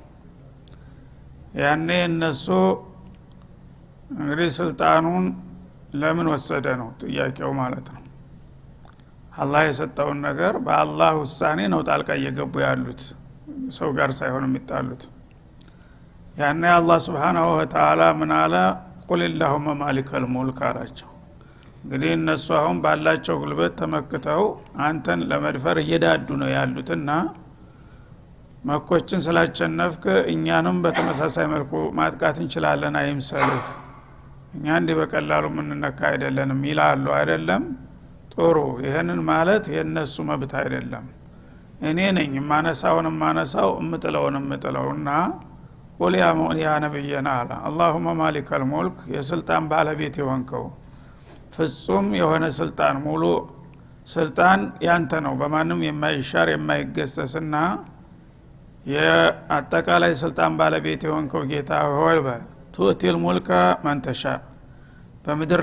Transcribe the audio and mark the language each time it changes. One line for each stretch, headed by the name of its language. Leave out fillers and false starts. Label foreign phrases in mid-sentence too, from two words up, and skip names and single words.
Amharic: ያኔ እነሱ እንግዲህ ስልጣኑን ለምን ወሰደ ነው ጥያቄው ማለት ነው። አላህ የሰጠውን ነገር በአላህ ውሳኔ ነው ጣልቃ እየገቡ ያሉት ሰው ጋር ሳይሆን የሚጣሉት። ያኔ አላህ
Arabic: سبحانه وتعالى
Amharic: ምን አለ
Arabic: قل اللهم مالك الملك
Amharic: አላቸው። እንግዲህ እነሱ አሁን ባላቸው ጉልበት ተመክተው አንተን ለመድፈር እየዳዱ ነው ያሉትና መኮችን ስላቸነፍክ እኛንም በተመሳሳይ መልኩ ማጥቃት እንችላለን አይምሰልህ፣ እኛ እንዲህ በቀላሉ ምንነካ አይደለንም ይላሉ አይደለም። ጥሩ ይሄንን ማለት የነሱ መብት አይደለም። እኔ ነኝ ማነሳው እምጥለውና ቁል ያ ነብይና አለ
Arabic: اللهم مالك الملك
Amharic: የስልጣን ባለቤት የሆንከው ፍጹም የሆነ ስልጣን ሙሉ ስልጣን ያንተ ነው በማንም የማይሻር የማይገሰስና የአጠቃላይ ስልጣን ባለቤት የሆንከው ጌታ ሆይ
Arabic: تؤتي الملك من تشاء
Amharic: በመድር